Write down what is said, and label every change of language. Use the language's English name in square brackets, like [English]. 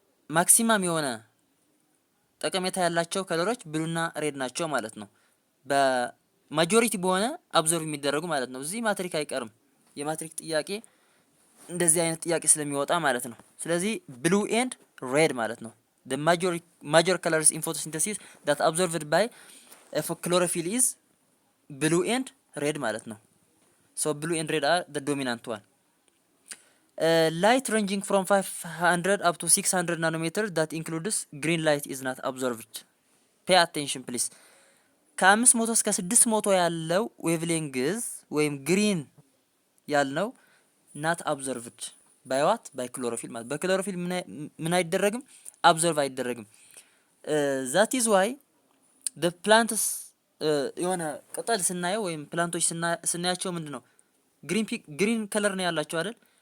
[Amharic] ማክሲማም የሆነ ጠቀሜታ ያላቸው ከለሮች ብሉና ሬድ ናቸው ማለት ነው። በማጆሪቲ በሆነ አብዞርቭ የሚደረጉ ማለት ነው። እዚህ ማትሪክ አይቀርም። የማትሪክ ጥያቄ እንደዚህ አይነት ጥያቄ ስለሚወጣ ማለት ነው። ስለዚህ ብሉ ኤንድ ሬድ ማለት ነው። [English] the major colors in photosynthesis that absorbed by chlorophyll is blue and red [Amharic] ማለት ነው። [English] so blue and red are the dominant one. Light ranging from 500 up to 600 nanometer that includes green light is not absorbed. pay attention please። [Amharic] ከ500 እስከ 600 ያለው ዌቭሌንግዝ ወይም ግሪን ያልነው [English] not absorbed by what? by chlorophyll [Amharic] ማለት በክሎሮፊል ምን አይደረግም? አብዞርቭ አይደረግም። [English] that is why the plants [Amharic] የሆነ ቅጠል ስናየው ወይም ፕላንቶች ስናያቸው ምንድነው ግሪን ከለር ነው ያላቸው አይደል?